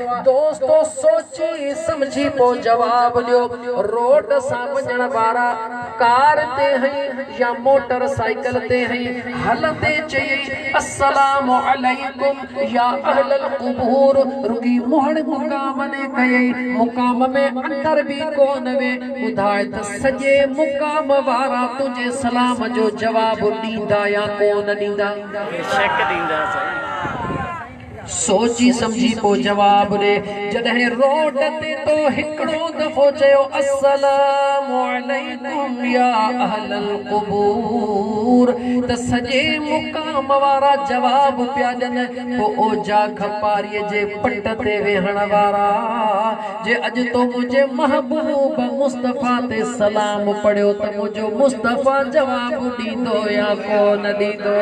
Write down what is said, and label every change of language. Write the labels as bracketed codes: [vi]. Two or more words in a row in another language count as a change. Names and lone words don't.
[sd] दोस्तो सोची समझी पो जवाब ॾियो। रोड सां वञण वारा कार ते हई या मोटरसाइकिल ते हई, हलंदे चई [ar] السلام عليكم يا أهل القبور, [sd] रुगी मुहण मुकाम ने कयई, मुकाम में अंदर भी कोन वे। ॿुधाए त सॼे मुकाम वारा तुंहिंजे सलाम जो जवाब ॾींदा या कोन ॾींदा? बेशक ॾींदा। सोची समझी पो जवाब ॾे। जॾहिं रोड ते तो हिकिड़ो दफ़ो चयो [ar] السلام عليكم يا أهل القبور [sd] त सॼे मुकाम वारा जवाब पिया ॾियनि। पो ओ जाख पारीअ जे पट ते वेहण वारा, जे अॼु तो मुंहिंजे महबूब मुस्तफ़ा ते सलाम पढ़ियो त मुंहिंजो मुस्तफ़ा जवाब ॾींदो या कोन ॾींदो?